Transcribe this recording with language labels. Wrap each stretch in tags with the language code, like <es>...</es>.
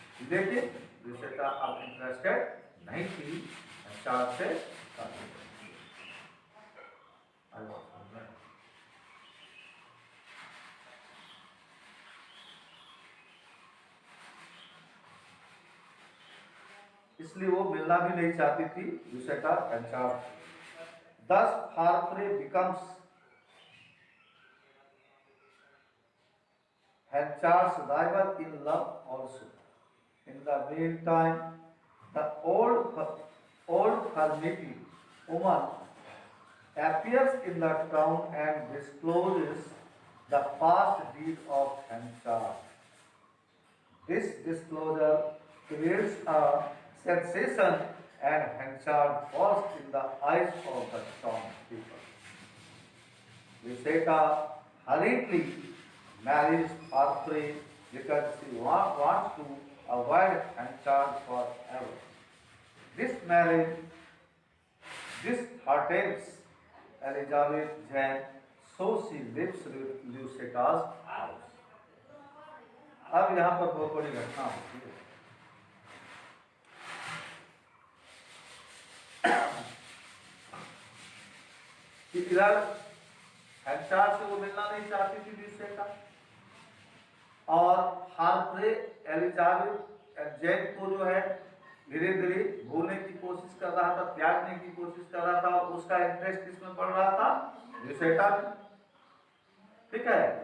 <hi>लेकिन ल्यूसेटा अब इंटरेस्टेड नहीं थी हैंचार्ड से शादी करने। इसलिए वो मिलना भी नहीं चाहती थी ल्यूसेटा हैंचार्ड।</hi> <en>Thus Harpray becomes Hanchar's rival in love also. In the meantime, the old hermit woman appears in the town and discloses the past deed of Hanchar. This disclosure creates a sensation and Hanchar falls in the eyes of the townspeople. Lucetta hurriedly marries Harpray because she wants to avoid Hanchar forever. This marriage disheartens Elizabeth Jane, so she lives with Lucetta's house.</en> <hi>अब यहाँ पर बहुत बड़ी घटना होती है। इधर हैंचार से वो मिलना नहीं चाहती थी ल्यूसेटा, और हार्परे एलिजाबेथ जेन को जो है धीरे धीरे भूलने की कोशिश कर रहा था, त्यागने की कोशिश कर रहा था। उसका इंटरेस्ट किसमें पड़ रहा था? ल्यूसेटा में। ठीक है,</hi>